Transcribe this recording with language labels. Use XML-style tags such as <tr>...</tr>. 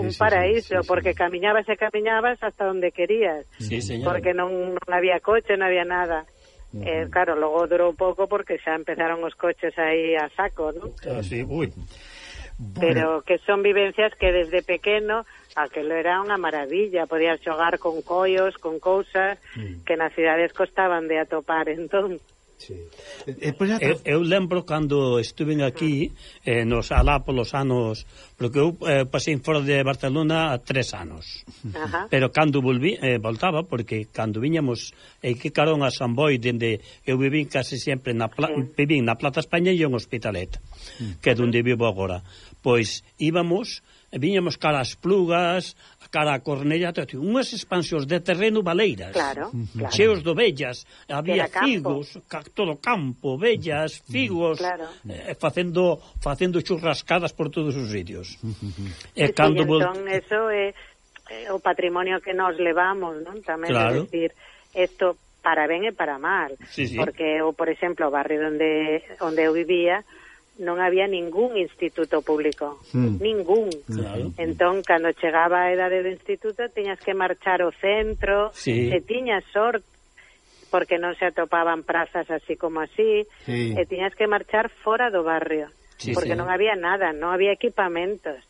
<es>un paraíso, sí, porque caminabas y caminabas hasta donde querías. Sí, señor. Porque no había coche, no había nada. Claro, luego duró un poco porque ya empezaron los coches ahí a saco, ¿no? Sí, uy. Pero que son vivencias que desde pequeño</es> <gl>aquello era unha maravilla, podías xogar con collos, con cousas que nas cidades costaban de atopar entón. Sí. Eu lembro cando estuve aquí nos alá polos anos, porque eu pasei fora de Barcelona 3 anos. Ajá. Pero cando volví, voltaba, porque cando viñamos que carón a San Boi, dende eu vivín case sempre na vivín na Plaza España e un hospitalet que é donde vivo agora, pois íbamos, viñamos cara as Plugas, cara a Cornella, unhas expansións de terreno baleiras, claro, cheos de ovellas, había figos, todo campo, ovellas, figos, claro. Facendo churrascadas por todos os sitios. Cando entón, eso é o patrimonio que nos levamos, non? Tamén, claro. Decir, esto para ben e para mal, sí. Porque, o por exemplo, o barrio onde eu vivía, non había ningún instituto público, ningún. Claro. Entón, cando chegaba a edade do instituto, tiñas que marchar ao centro, sí. E tiñas sorte, porque non se atopaban prazas así como así, sí. E tiñas que marchar fora do barrio, sí, porque sí. Non había nada, non había equipamentos.</gl>